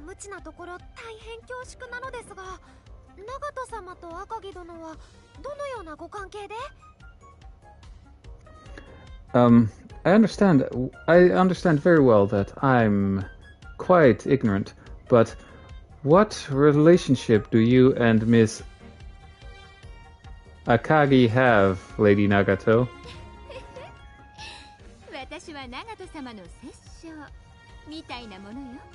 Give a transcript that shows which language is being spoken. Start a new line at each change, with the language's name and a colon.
Japanese: なところ大変恐縮なのですが、長門様と赤城殿はどのようなご関係で？
English: I understand very well that I'm quite ignorant, but what relationship do you and Miss Akagi have, Lady Nagato?
Japanese: 私は長門様の摂政みたいなものよ。